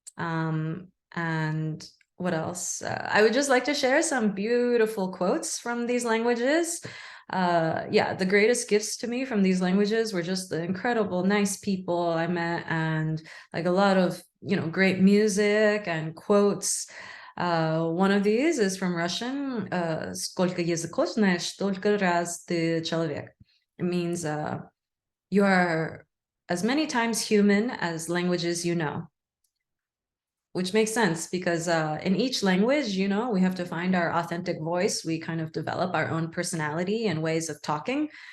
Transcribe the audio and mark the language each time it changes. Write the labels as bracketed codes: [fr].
[en] And what else? I would just like to share some beautiful quotes from these languages. Yeah, the greatest gifts to me from these languages were just the incredible, nice people I met, and like a lot of, great music and quotes. One of these is from Russian. [ru] Сколько языков знаешь, столько раз ты человек. [en] It means you are as many times human as languages you know, which makes sense because in each language, we have to find our authentic voice. We kind of develop our own personality and ways of talking.